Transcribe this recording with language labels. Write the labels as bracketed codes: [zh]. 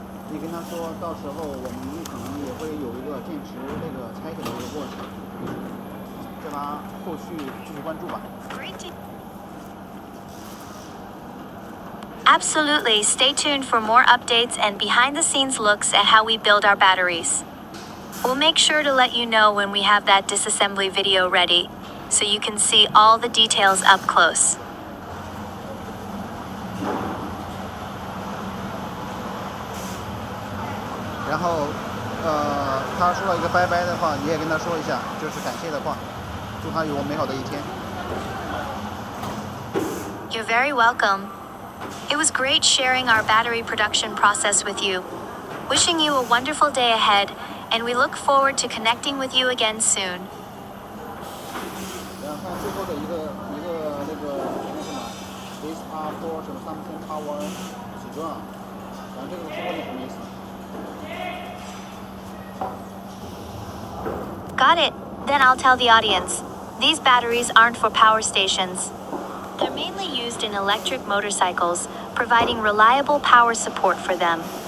[zh] 你跟他说，到时候我们可能也会有一个电池那个拆解的一个过程，叫他后续继续关注吧。 [en] Absolutely, stay tuned for more updates and behind-the-scenes looks at how we build our batteries. We'll make sure to let you know when we have that disassembly video ready, so you can see all the details up close. [zh] 然后，他说了一个拜拜的话，你也跟他说一下，就是感谢的话，祝他有美好的一天。 [en] You're very welcome. It was great sharing our battery production process with you. Wishing you a wonderful day ahead, and we look forward to connecting with you again soon. [zh] 然后看最后的一个那个什么 ， [en] These are for [zh] 什么 [en] something power [zh] 几转，然后这个中文是什么意思？ [en] Got it. Then I'll tell the audience. These batteries aren't for power stations. They're mainly used in electric motorcycles, providing reliable power support for them.